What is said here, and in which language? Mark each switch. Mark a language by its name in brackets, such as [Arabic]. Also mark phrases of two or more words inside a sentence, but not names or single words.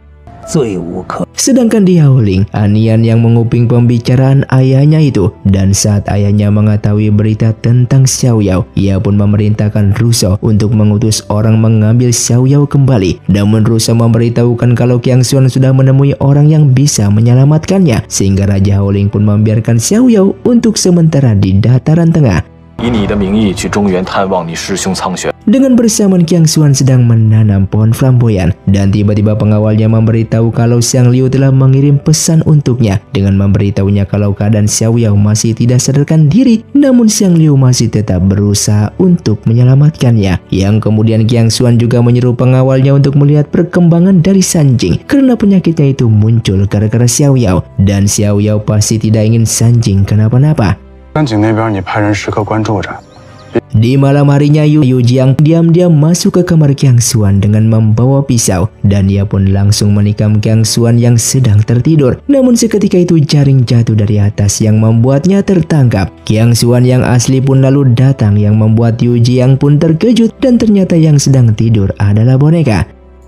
[Indonesian] Sedangkan di Haoling, Anian yang menguping pembicaraan ayahnya itu, dan saat ayahnya mengetahui berita tentang Xiao Yao, ia pun memerintahkan Russo untuk mengutus orang mengambil Xiao Yao kembali. Namun Russo memberitahukan kalau Qiang Xuan sudah menemui orang yang bisa menyelamatkannya, sehingga Raja Haoling pun membiarkan Xiao Yao untuk sementara di dataran tengah. [Chinese] 以你的名义去中原探望你师兄苍玄。 [Indonesian] Dengan bersamaan Qiang Xuan sedang menanam pohon flamboyan, dan tiba-tiba pengawalnya memberitahu kalau Xiang Liu telah mengirim pesan untuknya dengan memberitahunya kalau keadaan Xiao Yao masih tidak sadarkan diri. Namun Xiang Liu masih tetap berusaha untuk menyelamatkannya. Yang kemudian Qiang Xuan juga menyuruh pengawalnya untuk melihat perkembangan dari Sanjing karena penyakitnya itu muncul gara-gara Xiao Yao, dan Xiao Yao pasti tidak ingin Sanjing kenapa-napa. [Chinese] 山景那边你派人时刻关注着。 [Indonesian] Di malam harinya Yu Jiang diam-diam masuk ke kamar Qiang Xuan dengan membawa pisau, dan ia pun langsung menikam Qiang Xuan yang sedang tertidur. Namun seketika itu jaring jatuh dari atas yang membuatnya tertangkap. Qiang Xuan yang asli pun lalu datang yang membuat Yu Jiang pun terkejut, dan ternyata yang sedang tidur adalah boneka.